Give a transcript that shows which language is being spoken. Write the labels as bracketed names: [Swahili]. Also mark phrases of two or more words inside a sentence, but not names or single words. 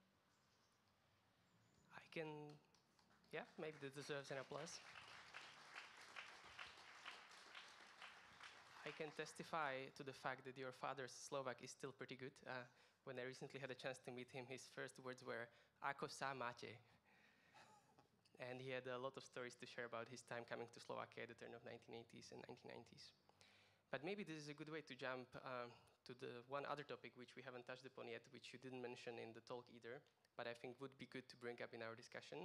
[English] Maybe this deserves an applause. I can testify to the fact that your father's Slovak is still pretty good. When I recently had a chance to meet him, his first words were [Slovak] "Ako sa máte?" [English] And he had a lot of stories to share about his time coming to Slovakia at the turn of 1980s and 1990s. But maybe this is a good way to jump to the one other topic which we haven't touched upon yet, which you didn't mention in the talk either, but I think would be good to bring up in our discussion.